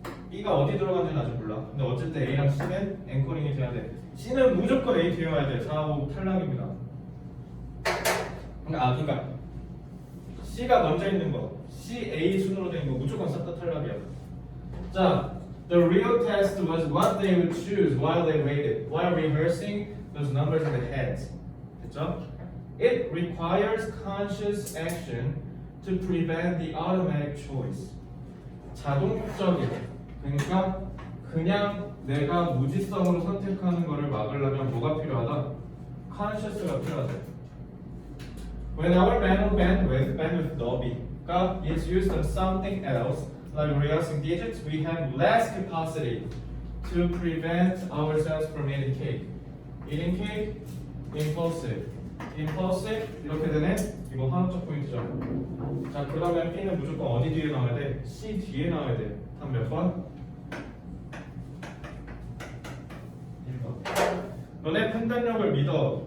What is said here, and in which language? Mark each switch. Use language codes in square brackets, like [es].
[ko] B가 어디 들어간지는 아직 몰라. 근데 어쨌든 A랑 C는 앵커링이 돼야 돼. C는 무조건 A 뒤에 와야 돼. 4, 5 탈락입니다. 그러니까 C가 먼저 있는 거, C, A 순으로 된 거 무조건 싹 다 탈락이야. [en] 자, the real test was what they would choose while they waited, while rehearsing those numbers in the heads. [ko] 됐죠? [en] It requires conscious action to prevent the automatic choice. [ko] 자동적인, 그러니까 그냥 내가 무지성으로 선택하는 거를 막으려면 뭐가 필요하다? conscious가 필요하다. [en] When our manual bandwidth Dolby가 is used on something else, like rehearsing digits, we have less capacity to prevent ourselves from eating cake. Eating cake, impulsive. [ko] impulsive 이렇게 되네. 이거 화학적 포인트죠. 자, 그러면 B는 무조건 어디 뒤에 나와야 돼? C 뒤에 나와야 돼. 한 몇 번? 1번. 너네 판단력을 믿어.